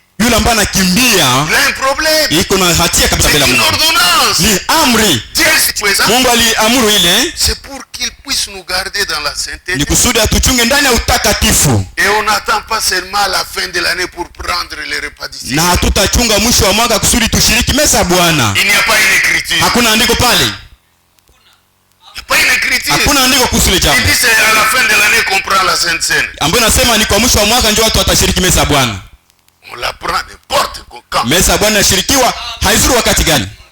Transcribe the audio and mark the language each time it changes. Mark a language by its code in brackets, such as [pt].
[sw] Yule ambaye anakimbia [fr] il a un problème. [sw] iko na hatia kabisa mbele ya Mungu. Ni amri. Mungu aliamuru ile. [fr] C'est pour qu'il puisse nous garder dans la sainteté. [sw] Ni kusudi atuchunge ndani ya utakatifu. [fr] Et on n'attend pas seulement à la fin de l'année pour prendre les repas du Seigneur. [sw] Na hatutachunga mwisho wa mwaka kusudi tushiriki meza ya Bwana. [fr] Il n'y a pas une écriture. [sw] Hakuna andiko pale. [fr] Pas une écriture. [sw] Hakuna andiko kuhusu ile jambo. [fr] Il dit c'est à la fin de l'année qu'on prend la Sainte Seine. [sw] Ambayo nasema ni kwa mwisho wa mwaka ndio watu watashiriki meza ya Bwana. [fr] On la prend n'importe quand. [sw] Meza ya Bwana inashirikiwa haizuru wakati gani?